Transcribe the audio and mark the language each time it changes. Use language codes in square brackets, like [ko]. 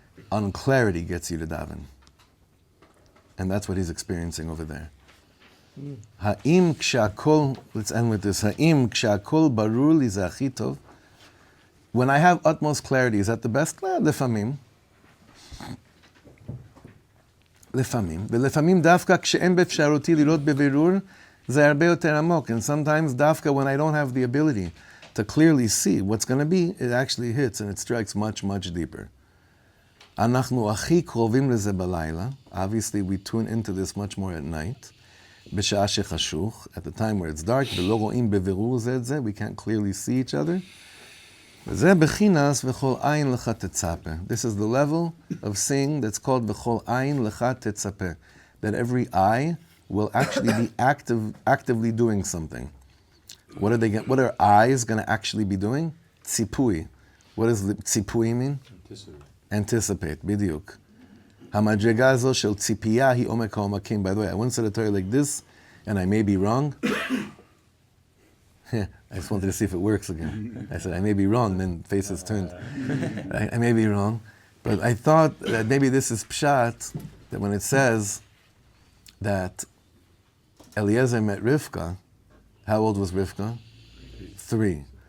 [en] Unclarity gets you to daven. And that's what he's experiencing over there. [he] Ha'im kshakol, [en] let's end with this. [he] Ha'im kshakol barur li zachitov. [en] When I have utmost clarity, is that the best? [he] Lefamim. לפעמים, ולפעמים דווקא כשאין באפשרותי לראות בבירור, זה הרבה יותר עמוק. [en] And sometimes דווקא when I don't have the ability to clearly see what's going to be, it actually hits and it strikes much, much deeper. [he] אנחנו הכי קרובים לזה בלילה. [en] Obviously we tune into this much more at night. [he] בשעה שחשוך, [en] at the time where it's dark, [he] ולא רואים בבירור זה את זה, [en] we can't clearly see each other. [he] וזה בחינס וכל עין לך תצפה. [en] This is the level of seeing that's called [he] וכל עין לך תצפה. [en] That every eye will actually be actively doing something. What are eyes going to actually be doing? ציפוי. What does ציפוי mean? Anticipate, בדיוק. [he] המדרגה הזו של ציפייה היא עומק העומקים. [en] By the way, I once said a Torah like this, and I may be wrong. I just wanted to see if it works again. I said, I may be wrong, then faces turned. I may be wrong. But I thought that maybe this is pshat, that when it says that Eliezer met Rivka, how old was Rivka? 3.